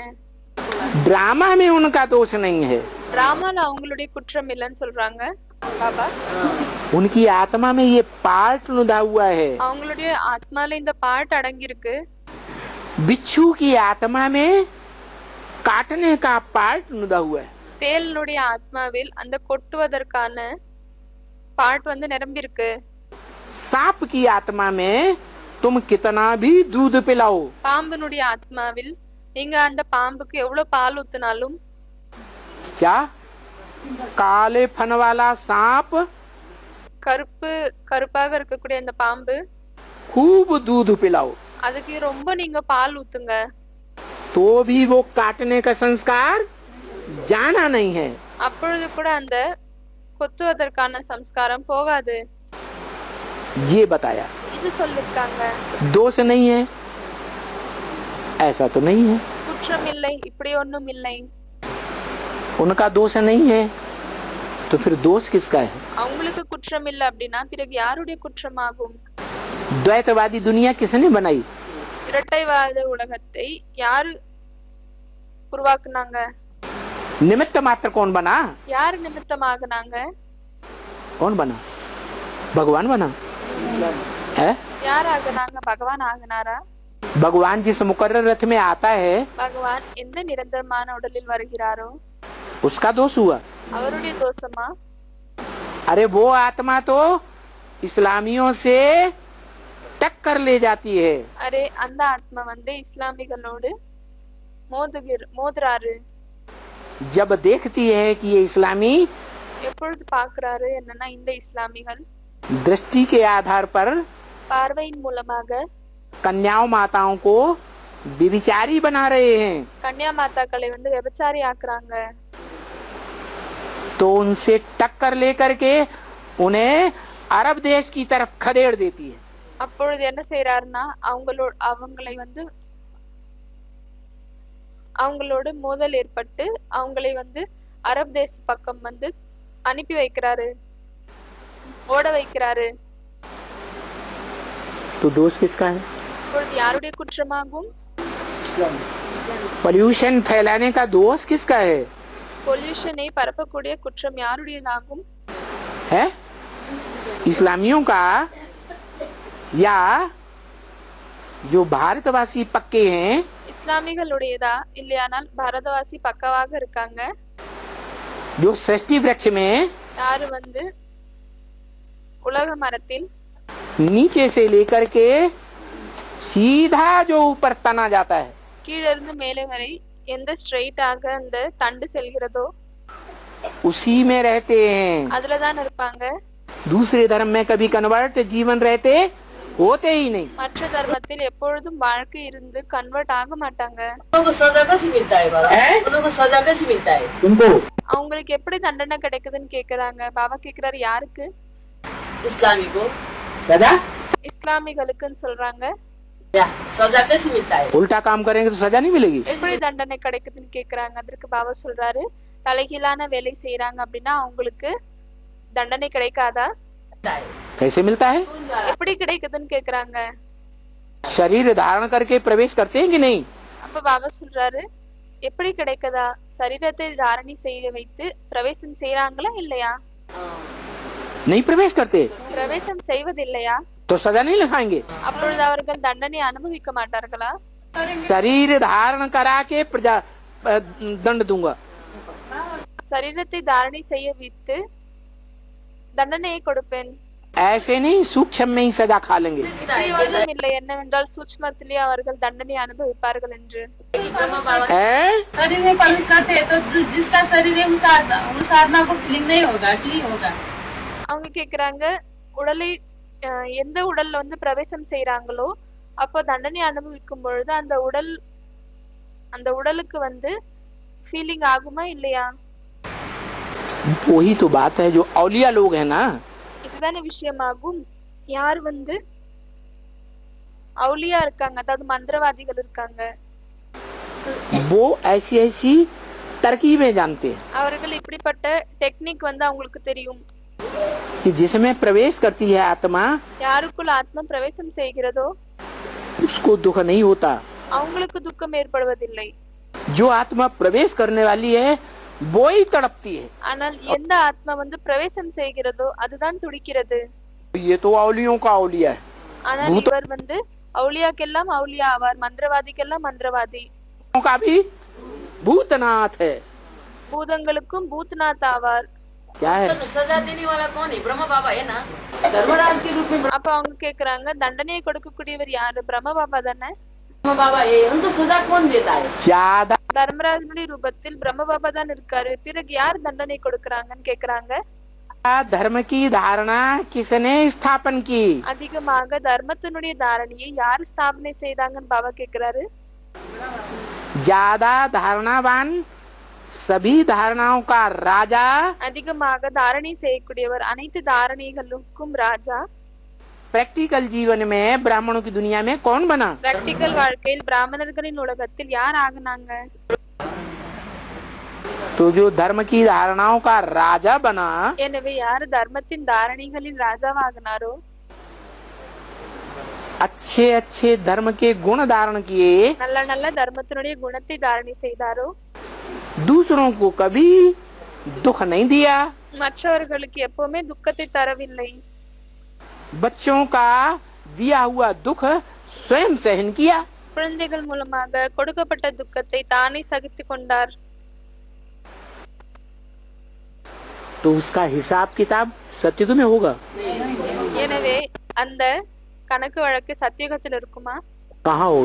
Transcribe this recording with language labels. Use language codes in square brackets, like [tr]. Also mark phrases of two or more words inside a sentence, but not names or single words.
[hi] ड्रामा में उनका दोष नहीं है, [ta] டிராமால அவங்களுடைய குற்றம் இல்லைன்னு சொல்றாங்க பாபா. [hi] उनकी आत्मा में ये पार्ट नुदा हुआ है। [ta] அவங்களுடைய ஆத்மால இந்த பாட்டு அடங்கி இருக்கு. [hi] बिच्छू की आत्मा में काटने का पार्ट नुदा हुआ है। [ta] தேளுடைய ஆத்மாவில் அந்த கொட்டுவதற்கான பாட்டு வந்து நிரம்பி இருக்கு. [hi] सांप की आत्मा में तुम कितना भी दूध पिलाओ, [ta] பாம்பினுடைய ஆத்மாவில் நீங்க அந்த பாம்புக்கு எவ்வளவு பால் ஊத்தினாலும் [hi] क्या काले फन वाला सांप [ta] கருப்பாக இருக்கக்கூடிய அந்த பாம்பு [hi] खूब दूध पिलाओ [ta] அதுக்கு ரொம்ப நீங்க பால் ஊத்துங்க, [hi] तो भी वो काटने का संस्कार जाना नहीं है। [ta] அப்பொழுது கூட அந்த கொத்துவதற்கான சம்ஸ்காரம் போகாது. [hi] ये बताया, [ta] இது சொல்லிருக்காங்க. [hi] दोष नहीं है ऐसा तो नहीं है, [ta] குற்றம் இல்லை இப்படி ஒண்ணும் இல்லை. [hi] उनका दोष नहीं है तो फिर दोष किसका है? [ta] அவங்களுக்கு குற்றம் இல்லை அப்படின்னா பிறகு யாருடைய குற்றமாகும்? [hi] द्वैतवादी दुनिया किसने बनाई? [ta] இரட்டைவாத உலகத்தை யாரு உருவாக்குனாங்க? [hi] निमित्त मात्र कौन बना? [ta] யாரு நிமித்தமாகுனாங்க? [hi] कौन बना? भगवान बना है? [ta] யார் ஆகுனாங்க? பகவான் ஆகுனாரா? [hi] भगवान जिस मुकर्रर रथ में आता है [ta] பகவான் எந்த நிரந்தரமான உடலில் வருகிறாரோ [hi] उसका दोष हुआ। [ta] அவருடைய தோஷமா? [hi] अरे वो आत्मा तो इस्लामियों से टक्कर ले जाती है। [ta] அரே அந்த ஆத்மா வந்து இஸ்லாமிகளோடு மோதுறாரு. [hi] जब देखती है कि ये इस्लामी [ta] எப்பொழுது பாக்குறாரு என்னன்னா இந்த இஸ்லாமிகள் [hi] दृष्टि के आधार पर [ta] பார்வையின் மூலமாக [hi] कन्याओं माताओं को विभिचारी बना रहे हैं, [ta] கன்யா மாதாக்களை வந்து விபச்சாரி ஆக்குறாங்க. [hi] तो उनसे टक्कर लेकर के उन्हें अरब देश की तरफ खदेड़ देती है। [ta] அப்பொழுது என்ன செய்யறாருன்னா அவங்களை வந்து அவங்களோட மோதல் ஏற்பட்டு அவங்களை வந்து அரபு தேச பக்கம் வந்து அனுப்பி வைக்கிறாரு, ஓட வைக்கிறாரு. [hi] तो दोष किसका है? [ta] இப்பொழுது யாருடைய குற்றமாகும்? [hi] पॉल्यूशन फैलाने का दोष किसका है? [ta] பொல்யூஷனை பரப்பக்கூடிய குற்றம் யாருடையதாகும்? [hi] है इस्लामियों का या जो भारतवासी पक्के हैं [ta] இஸ்லாமிகளுடையதா இல்லையானால் பாரதவாசி பக்கவாக இருக்காங்க [hi] जो सृष्टि वृक्ष में [ta] யாரு வந்து உலக மரத்தில் [hi] नीचे से लेकर के सीधा जो ऊपर तना जाता है [ta] கீழ இருந்து மேலே வரை எந்த ஸ்ட்ரெயிட்டாக அந்த தண்டு செல்கிறதோ [hi] उसी में रहते हैं। [ta] அதுலதான் இருப்பாங்க. [hi] दूसरे धर्म में कभी कन्वर्ट जीवन रहते होते ही नहीं। [ta] மற்ற தர்மத்தில் எப்பொழுதும் வாழ்க்கை இருந்து கன்வெர்ட் ஆக மாட்டாங்க. [hi] उनको सजा कैसे मिलता है बाबा? उनको सजा कैसे मिलता है? तुमको [ta] அவங்களுக்கு எப்படி தண்டனை கிடைக்குதுன்னு கேக்குறாங்க. பாபா கேக்குறாரு யாருக்கு? [hi] इस्लामी को सजा [ta] இஸ்லாமிகளுக்குன்னு சொல்றாங்க. [hi] सजा कैसे मिलता है? उल्टा काम करेंगे तो सजा नहीं मिलेगी। [ta] எப்படி தண்டனை கிடைக்குதுன்னு கேக்குறாங்க. அதற்கு பாபா சொல்றாரு தலைகீழான வேலை செய்யறாங்க அப்படின்னா அவங்களுக்கு தண்டனை கிடைக்காதா? [hi] कैसे मिलता है? [ta] எப்படி கிடைக்குதுன்னு கேக்குறாங்க. [hi] शरीर धारण करके प्रवेश करते हैं कि नहीं? [ta] அப்ப பாபா சொல்றாரு எப்படி கிடைக்குதா? சரீரத்தை தாரணி செய்ய வைத்து பிரவேசம் செய்யறாங்களா இல்லையா? [hi] नहीं प्रवेश करते [ta] பிரவேசம் செய்வதில்லையா? [hi] तो सजा नहीं लगाएंगे। [ta] அப்பொழுது அவர்கள் தண்டனை அனுபவிக்க மாட்டார்களா? [hi] शरीर धारण करा के प्रजा दंड दूंगा। [ta] சரீரத்தை தாரணை செய்ய வைத்து தண்டனையை கொடுப்பேன். [hi] ऐसे नहीं सूक्ष्म में ही सजा खा लेंगे। [ta] இப்படி ஒன்றும் இல்லை என்னவென்றால் சூட்சுமத்திலே அவர்கள் தண்டனை அனுபவிப்பார்கள் என்று. [hi] शरीर में प्रवेश करते हैं तो जिसका शरीर है उस आत्मा को फीलिंग नहीं होगा कि होगा? [ta] அவங்க கேக்குறாங்க உடலை எந்த உடல்ல வந்து பிரவேசம் செய்யறாங்களோ அப்போ தண்டனை அனுபவிக்கும் பொழுது அந்த உடல் அந்த உடலுக்கு வந்து ஃபீலிங் ஆகுமா இல்லையா? [hi] वही तो बात है, जो औलिया लोग हैं ना, [ta] இதுதானே விஷயமாகும். யார் வந்து அவுலியா இருக்காங்க, அதாவது மந்திரவாதிகள் இருக்காங்க, [hi] वो ऐसी ऐसी तरकीबें जानते हैं [ta] அவர்கள் இப்படிப்பட்ட டெக்னிக் வந்து அவங்களுக்கு தெரியும். [hi] कि जिसमें प्रवेश करती है आत्मा, [ta] யாருக்குள் ஆத்மா பிரவேசம் செய்கிறதோ [hi] उसको दुख नहीं होता। [ta] அவங்களுக்கு துக்கம் ஏற்படுவதில்லை. [hi] जो आत्मा प्रवेश करने वाली है वो ही तड़पती है। [ta] ஆனால் எந்த ஆத்மா வந்து பிரவேசம் செய்கிறதோ அதுதான் துடிக்கிறது. [hi] ये तो औलियों का औलिया है, [ta] ஆனால் இவர் வந்து அவுலியாக்கெல்லாம் அவுலியா ஆவார், மந்திரவாதிக்கெல்லாம் மந்திரவாதி, [hi] का भी भूतनाथ है। [ta] பூதங்களுக்கும் பூத்நாத் ஆவார். [hi] क्या है? सजा देने वाला कौन है? ब्रह्मा बाबा है ना, धर्मराज के रूप में [ta] அப்ப அவங்க கேக்குறாங்க, தண்டனையை கொடுக்கக்கூடியவர் யாரு? பிரம்ம பாபா தானே. [hi] ब्रह्मा बाबा है, उनको सजा कौन देता है? ज्यादा [ta] தர்மராஜனுடைய ரூபத்தில் பிரம்ம பாபா தான் இருக்காரு, பிறகு யார் தண்டனை கொடுக்கறாங்கன்னு கேக்குறாங்க. [hi] धर्म की धारणा किसने स्थापन की? [ta] அதிகமாக தர்மத்தினுடைய தாரணையை யார் ஸ்தாபனை செய்தாங்கன்னு பாபா கேக்குறாரு. [hi] ज्यादा धारणावान सभी धारणाओं का राजा, [ta] அதிகமாக தாரணை செய்யக்கூடியவர், அனைத்து தாரணைகளுக்கும் ராஜா. [hi] प्रैक्टिकल जीवन में ब्राह्मणों की दुनिया में कौन बना? [ta] பிராக்டிகல் வாழ்க்கையில் பிராமணர்களின் உலகத்தில் யார் ஆகுனாங்க? [hi] तो जो धर्म की धारणाओं का राजा बना, [ta] எனவே யார் தர்மத்தின் தாரணைகளின் ராஜாவாகினாரோ, [hi] अच्छे अच्छे धर्म के गुण धारण किए, [ta] நல்ல நல்ல தர்மத்தினுடைய குணத்தை தாரணை செய்தாரோ, [hi] दूसरों को कभी दुख नहीं दिया, [ta] மற்றவர்களுக்கு எப்பவுமே துக்கத்தை தரவில்லை, [hi] बच्चों का दिया हुआ दुख स्वयं सहन किया, [ta] குழந்தைகள் மூலமாக கொடுக்கப்பட்ட துக்கத்தை தானே சகித்துக் கொண்டார். [hi] तो उसका हिसाब किताब सत्युग में होगा। [ta] எனவே அந்த கணக்கு வழக்கு சத்தியுகத்தில் இருக்குமா? [hi] कहाँ होगा?